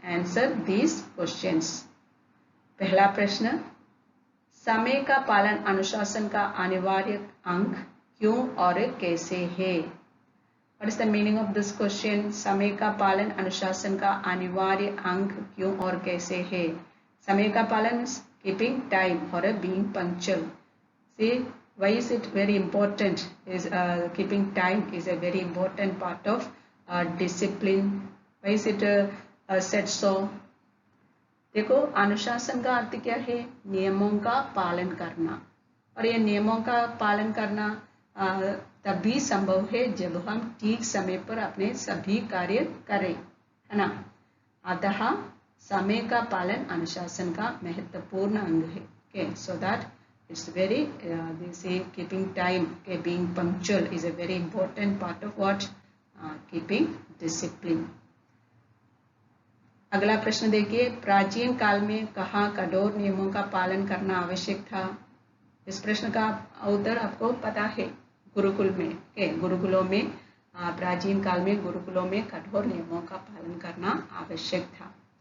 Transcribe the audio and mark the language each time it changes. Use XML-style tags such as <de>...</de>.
<en>Answer these questions.</en> <hi>पहला प्रश्न, समय का पालन अनुशासन का अनिवार्य अंग क्यों और कैसे है?</hi> <en>What is the meaning of this question?</en> <hi>समय का पालन अनुशासन का अनिवार्य अंग क्यों और कैसे है? समय का पालन</hi> <en>is keeping time or being punctual. See, why is it very important? Is keeping time is a very important part of discipline. Why is it said so?</en> <hi>देखो, अनुशासन का अर्थ क्या है? नियमों का पालन करना, और ये नियमों का पालन करना तभी संभव है जब हम ठीक समय पर अपने सभी कार्य करें, है ना। अतः समय का पालन अनुशासन का महत्वपूर्ण अंग है।</hi> <en>Okay, so that it's very they say keeping time, okay, being punctual is a very important part of what keeping discipline.</en> <hi>अगला प्रश्न देखिए, प्राचीन काल में कहाँ कठोर नियमों का पालन करना आवश्यक था? इस प्रश्न का उत्तर आपको पता है, गुरुकुल में। गुरुकुलों में प्राचीन काल में गुरुकुलों में कठोर नियमों का पालन करना आवश्यक था।</hi>